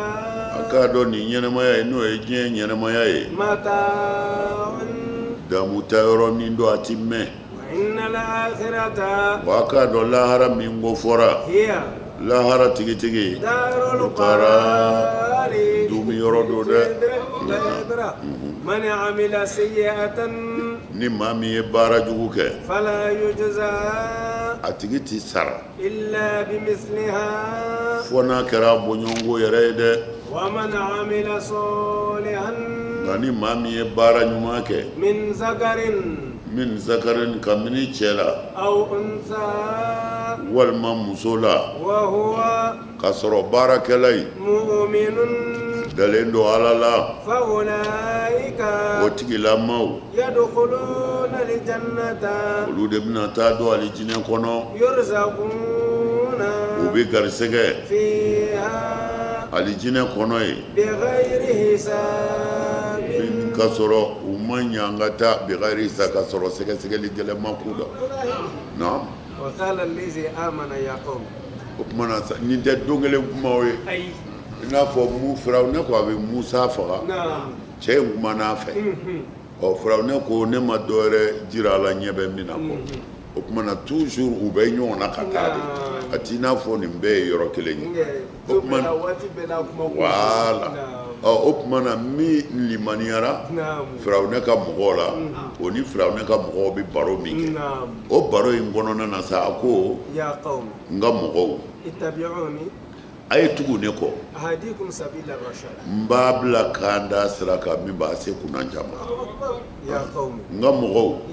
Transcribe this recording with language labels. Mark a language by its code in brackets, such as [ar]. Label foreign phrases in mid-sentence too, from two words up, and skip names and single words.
[bm] a k'a dɔn nin ɲɛnɛmaya ye n'o ye diɲɛ ɲɛnɛmaya ye [ar] متاع [bm] damuta yɔrɔnin don a ti mɛn [ar] وإن الآخرة [bm] wa a k'a dɔn lahara min ko fɔra [ar] هي [bm] lahara tigitigi [ar] دار القرار [bm] dumi yɔrɔ don dɛ [ar] من عمل سيئة [bm] ni maa min ye baara jugu kɛ [ar] فلا يجزى [bm] a tigi ti sara [ar] إلا بمثلها [bm] fo n'a kɛra bɔɲɔgɔnko yɛrɛ ye dɛ [ar] ومن عمل صالحا [bm] nka ni maa min ye baara ɲuman kɛ [ar] من ذكر من ذكر [bm] kabini cɛ la [ar] أو أنثى [bm] walima muso la [ar] وهو [bm] k'a sɔrɔ baarakɛla in [ar] مؤمن [bm] dalen don ala la [ar] فأولئك [bm] o tigilamaw [ar] يدخلون الجنة [bm] olu de bɛna taa don alijinɛ kɔnɔ [ar] يرزقون [bm] u bɛ garisɛgɛ [ar] فيها [bm] alijinɛ kɔnɔ ye [ar] بغير حساب [bm] k'a sɔrɔ u ma ɲa an ka taa bigari sa k'a sɔrɔ sɛgɛsɛgɛli gɛlɛnma k'u la na [ar] وقال الذي آمن يا قوم [bm] o tuma na sa nin tɛ don kelen kumaw ye [ar] أي [bm] i n'a fɔ Firawuna ko a bɛ Musa faga [ar] نعم [bm] cɛ in kumana a fɛ ɔ Firawuna ko ne ma dɔwɛrɛ jira a la ɲɛ bɛ min na kɔ o tuma na toujours u bɛ ɲɔgɔn na ka taa de a t'i n'a fɔ nin bɛɛ ye yɔrɔ kelen ye o tuma na [ar] واتي بلا كما [bm] wala o kumana min limaniyara firawuna ka mɔgɔw la o ni firawuna ka mɔgɔw bɛ baro min kɛ o baro in kɔnɔna na sa a ko n ka mɔgɔw a ye tugu ne kɔ n b'a bila k'an da sira kan min b'a se kunna caman n ka mɔgɔw